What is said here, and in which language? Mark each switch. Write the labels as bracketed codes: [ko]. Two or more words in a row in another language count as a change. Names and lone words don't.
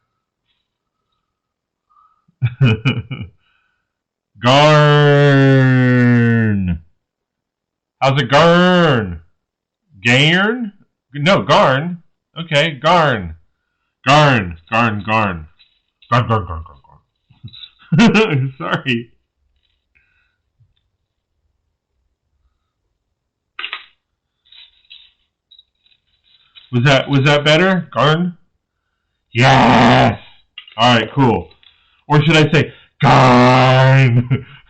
[en] Garn. How's it Garn? Garn? No, Garn. Okay, Garn. Garn. Garn, Garn. Garn, Garn, Garn, Garn, Garn. Sorry. Was that better? Garn? Yes! Alright, cool. Or should I say, Garn?